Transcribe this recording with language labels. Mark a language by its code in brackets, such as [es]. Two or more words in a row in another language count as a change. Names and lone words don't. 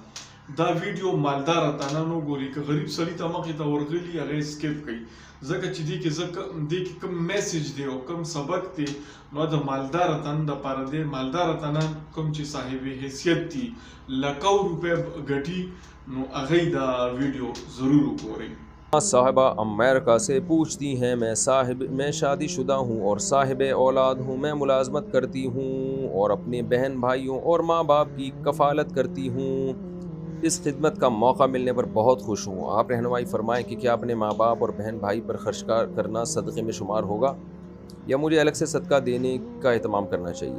[ps] دا ویډیو مالداره تنه نه ګوري، که غریب سړي ته مخې ته ورغلي هغه سکیپ کوي، ځکه چې دې کې کوم میسج دی او کوم سبق دی نو د مالداره تن دپاره دی. مالداره تنه کوم چې صاحب حیثیت دي لکو روپۍ ګټي نو هغه دا ویډیو ضرور وګورئ. [ur] صاحبہ امریکہ سے پوچھتی ہیں میں شادی شدہ ہوں اور صاحب اولاد ہوں. میں ملازمت کرتی ہوں اور اپنے بہن بھائیوں اور ماں باپ کی کفالت کرتی ہوں. اس خدمت کا موقع ملنے پر بہت خوش ہوں. آپ رہنمائی فرمائیں کہ کیا اپنے ماں باپ اور بہن بھائی پر خرچ کرنا صدقے میں شمار ہوگا یا مجھے الگ سے صدقہ دینے کا اہتمام کرنا چاہیے.